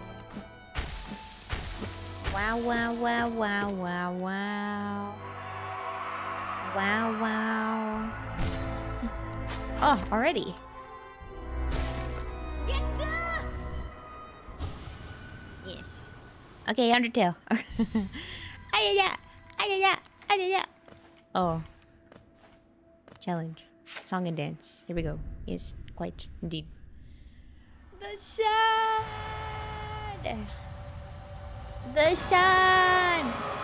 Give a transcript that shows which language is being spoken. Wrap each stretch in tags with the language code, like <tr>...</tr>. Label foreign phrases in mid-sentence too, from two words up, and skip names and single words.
<en>Wow, wow, wow, wow, wow, wow. Wow, wow. Oh, already. Yes. Okay, Undertale. Ayaya! Ayaya! Ayaya! Oh. Challenge. Song and dance. Here we go. Yes, quite indeed. The sun! The sun!</en>